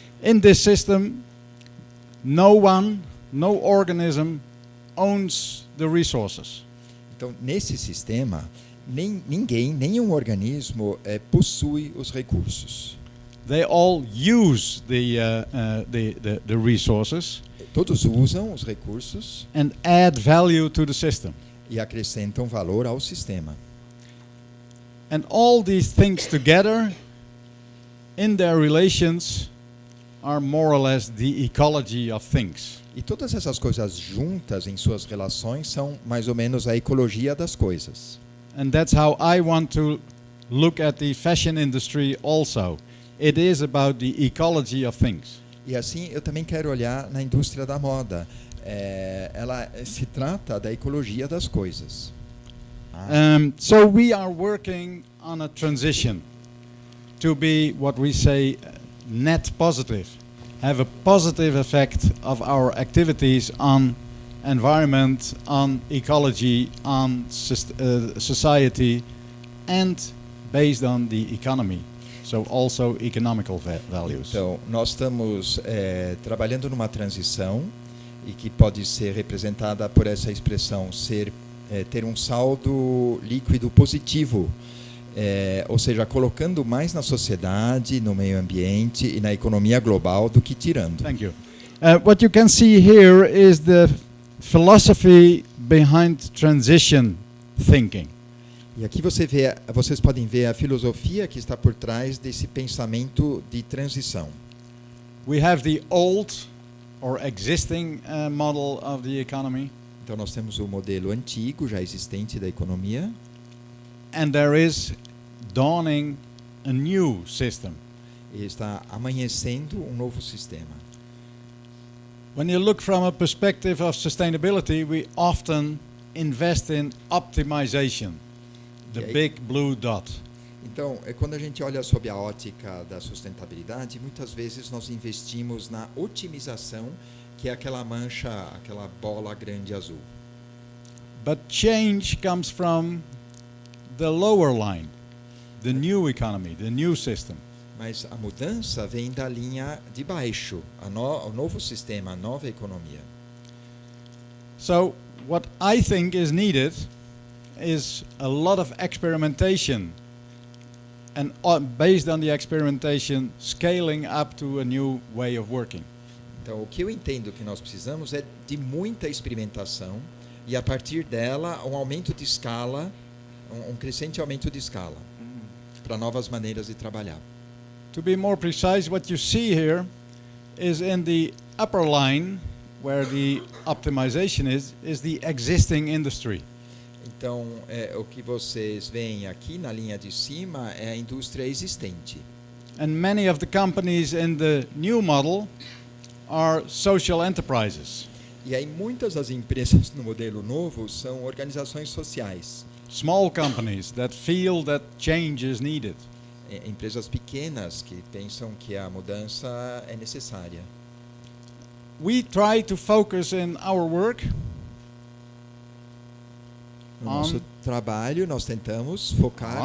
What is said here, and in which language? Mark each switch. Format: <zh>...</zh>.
<en>In this system, no organism owns the resources.</en> <pt>Então, nesse sistema, nenhum organismo possui os recursos.</pt> <en>They all use the resources</en> <pt>Todos usam os recursos</pt> <en>and add value to the system.</en> <pt>e acrescentam valor ao sistema.</pt> <en>And all these things together, in their relations, are more or less the ecology of things.</en> <pt>E todas essas coisas juntas em suas relações são mais ou menos a ecologia das coisas.</pt> <en>And that's how I want to look at the fashion industry also. It is about the ecology of things.</en> <pt>E assim eu também quero olhar na indústria da moda. Ela se trata da ecologia das coisas.</pt> <en>So we are working on a transition to be what we say net positive, have a positive effect of our activities on environment, on ecology, on society, and based on the economy. So also economical values.</en> <pt>Então, nós estamos trabalhando numa transição e que pode ser representada por essa expressão ter um saldo líquido positivo, ou seja, colocando mais na sociedade, no meio ambiente e na economia global do que tirando.</pt> <en>Thank you. What you can see here is the philosophy behind transition thinking.</en> <pt>E aqui vocês podem ver a filosofia que está por trás desse pensamento de transição.</pt> <en>We have the old or existing model of the economy,</en> <pt>Então nós temos o modelo antigo, já existente da economia,</pt> <en>and there is dawning a new system.</en> <pt>e está amanhecendo um novo sistema.</pt> <en>When you look from a perspective of sustainability, we often invest in optimization, the Yeah. big blue dot.</en> <pt>Então, quando a gente olha sob a ótica da sustentabilidade, muitas vezes nós investimos na otimização, que é aquela mancha, aquela bola grande azul.</pt> <en>But change comes from the lower line, the new economy, the new system.</en> <pt>Mas a mudança vem da linha de baixo, o novo sistema, a nova economia.</pt> <en>So what I think is needed is a lot of experimentation, and based on the experimentation, scaling up to a new way of working.</en> <pt>Então, o que eu entendo que nós precisamos é de muita experimentação e, a partir dela, um aumento de escala, um crescente aumento de escala, para novas maneiras de trabalhar.</pt> <en>To be more precise, what you see here is in the upper line, where the optimization is the existing industry.</en> <pt>Então, o que vocês veem aqui na linha de cima é a indústria existente.</pt> <en>And many of the companies in the new model are social enterprises,</en> <pt>E aí muitas das empresas no modelo novo são organizações sociais,</pt> <en>small companies that feel that change is needed.</en> <pt>empresas pequenas que pensam que a mudança é necessária.</pt> <en>We try to focus in our work</en> <pt>No nosso trabalho, nós tentamos focar</pt>